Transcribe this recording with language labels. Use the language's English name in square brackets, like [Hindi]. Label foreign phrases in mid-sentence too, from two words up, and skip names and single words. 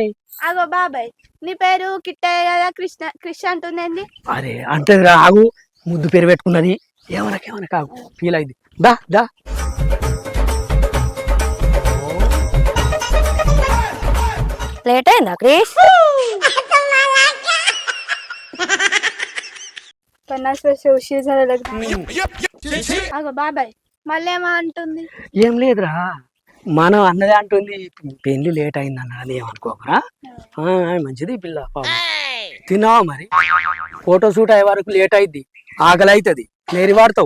[Telugu] అగో బాబాయ్, నీ పేరు కిట్టయ్య కదా, కృష్ణ అంటుందేంది? అరే అంటేదిరా, ఆగు, ముద్దు పేరు పెట్టుకున్నది, ఏమనకేమనక ఆగు, ఫీల్ అయింది. దా దా. లేట్ అయిందా క్రిష్? [Marathi] 50 वर्ष उशीर झाला लग्न. [Telugu] అగో బాబాయ్ మళ్ళీ ఏమో అంటుంది. ఏం లేదురా, మనం అన్నదే అంటుంది, పెళ్లి లేట్ అయింది అన్నది, ఏమనుకోకరా. మంచిది పిల్ల, తిన్నావా మరి? ఫోటో షూట్ అయ్యే వరకు లేట్ అయింది, ఆకలి అవుతుంది, నేరి వాడతావు.